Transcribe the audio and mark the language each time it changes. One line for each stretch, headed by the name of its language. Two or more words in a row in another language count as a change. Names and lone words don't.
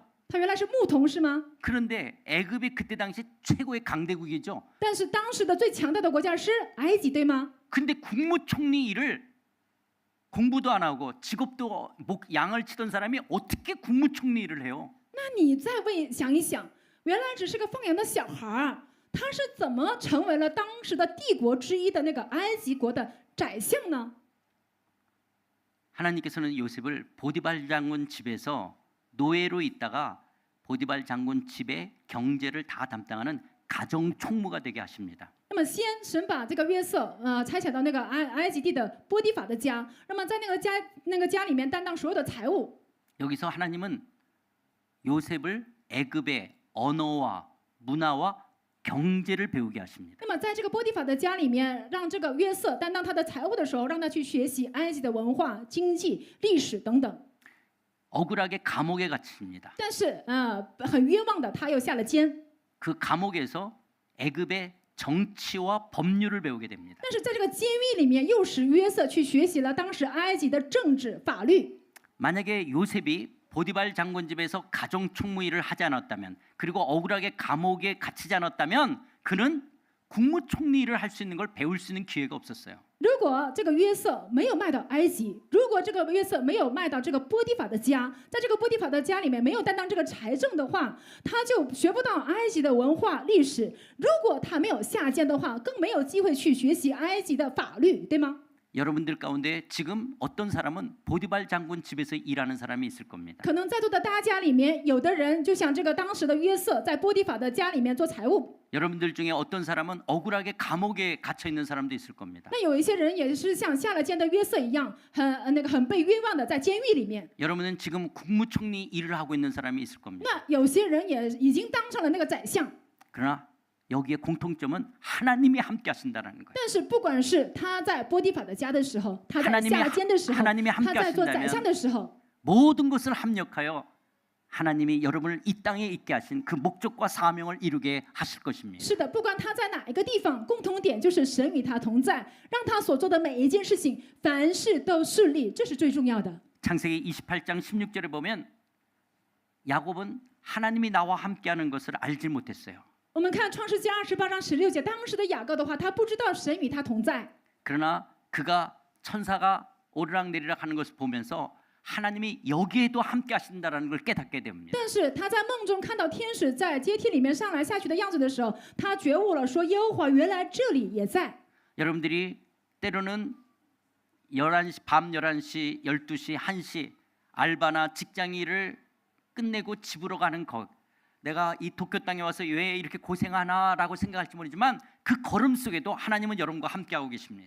Chinese: 他原来是牧童是吗？
Korean: 그런데 애굽이 그때 당시 최고의 강대국이죠.
Chinese: 但是当时的最强大的国家是埃及，对吗？
Korean: 근데 국무총리 일을 공부도 안 하고 직업도 양을 치던 사람이 어떻게 국무총리 일을 해요?
Chinese: 那你再想一想，原来只是个放羊的小孩儿，他是怎么成为了当时的帝国之一的那个埃及国的宰相呢？
Korean: 하나님께서는 요셉을 보디발 장군 집에서 노예로 있다가 보디발 장군 집의 경제를 다 담당하는 가정 총무가 되게 하십니다.
Chinese: 那么先神把这个约瑟差遣到那个埃及地的波提法的家，那么在那个家里面担当所有的财务。
Korean: 여기서 하나님은 요셉을 애굽의 언어와 문화와 경제를 배우게 하십니다.
Chinese: 那么在这个波提法的家里面，让这个约瑟担当他的财务的时候，让他去学习埃及的文化、经济、历史等等。
Korean: 억울하게 감옥에 갇힙니다.
Chinese: 但是很冤枉的，他又下了监。
Korean: 그 감옥에서 애굽의 정치와 법률을 배우게 됩니다.
Chinese: 但是在这个监狱里面，又使约瑟去学习了当时埃及的政治法律。
Korean: 만약에 요셉이 보디발 장군 집에서 가정 총무 일을 하지 않았다면, 그리고 억울하게 감옥에 갇히지 않았다면, 그는 국무총리 일을 할 수 있는 걸 배울 수 있는 기회가 없었어요.
Chinese: 如果这个约瑟没有卖到埃及，如果这个约瑟没有卖到这个波提法的家，在这个波提法的家里面没有担当这个财政的话，他就学不到埃及的文化历史。如果他没有下监的话，更没有机会去学习埃及的法律，对吗？
Korean: 여러분들 가운데 지금 어떤 사람은 보디발 장군 집에서 일하는 사람이 있을 겁니다.
Chinese: 可能在座的大家里面，有的人就像这个当时的约瑟，在波提法的家里面做财务。
Korean: 여러분들 중에 어떤 사람은 억울하게 감옥에 갇혀 있는 사람도 있을 겁니다.
Chinese: 那有一些人也是像下了监的约瑟一样，很被冤枉的在监狱里面。
Korean: 여러분은 지금 국무총리 일을 하고 있는 사람이 있을 겁니다.
Chinese: 那有些人也已经当上了那个宰相。
Korean: 그러나 여기에 공통점은 하나님이 함께 하신다는 거예요.
Chinese: 但是不管是他在波提法的家的时候，他在下了监的时候，
Korean: 하나님이
Chinese: 他在做宰相的时候，
Korean: 모든 것을 합력하여 하나님이 여러분을 이 땅에 있게 하신 그 목적과 사명을 이루게 하실 것입니다.
Chinese: 是的，不管他在哪一个地方，共同点就是神与他同在，让他所做的每一件事情，凡事都顺利，这是最重要的。
Korean: 창세기 28장 16절에 보면 야곱은 하나님이 나와 함께하는 것을 알지 못했어요.
Chinese: 我们看创世纪28章16节，当时的雅各的话，他不知道神与他同在。
Korean: 그러나 그가 천사가 오르락내리락 하는 것을 보면서 하나님이 여기에도 함께 하신다라는 걸 깨닫게 됩니다.
Chinese: 但是他在梦中看到天使在阶梯里面上来下去的样子的时候，他觉悟了，说耶和华原来这里也在。
Korean: 여러분들이 때로는 11시, 밤 11시, 12시, 1시 알바나 직장 일을 끝내고 집으로 가는 것, 내가 이 도쿄 땅에 와서 왜 이렇게 고생하나라고 생각할지 모르지만 그 걸음 속에도 하나님은 여러분과 함께하고 계십니다.